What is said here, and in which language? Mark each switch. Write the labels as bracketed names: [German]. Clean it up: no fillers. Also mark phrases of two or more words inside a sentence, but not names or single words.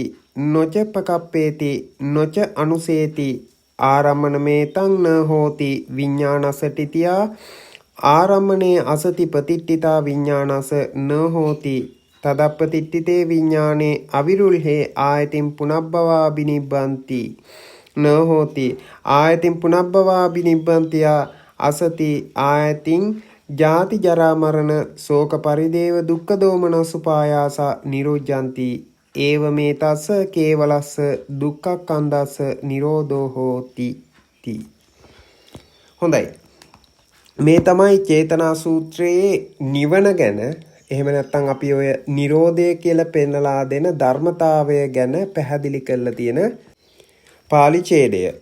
[Pali] නොච පකප්පේති නොච අනුසේති ආරම්මන මේතං න හෝති විඤ්ඤාණසටිතියා ආරම්මනේ අසති ප්‍රතිට්ඨිතා විඤ්ඤාණස න හෝති තදප්පතිට්ඨිතේ විඤ්ඤාණේ අවිරුල්හේ ආයතින් පුනබ්බවා බිනිබ්බන්ති න හෝති ආයතින් පුනබ්බවා බිනිබ්බන්තියා අසති ආයතින් ජාති ජරා මරණ ශෝක පරිදේව දුක්ඛ දෝමනස් උපායාස නිරෝධ්‍යන්ති ඒව මේ තස්ස කේවලස්ස දුක්ඛක්ඛන්දස්ස නිරෝධෝ හෝති ති. [Sinhala] හොඳයි, මේ තමයි චේතනා සූත්‍රයේ නිවන ගැන, එහෙම නැත්නම් අපි ඔය නිරෝධය කියලා පෙන්නලා දෙන ධර්මතාවය ගැන පැහැදිලි කරලා තියෙන පාලි ඡේදය.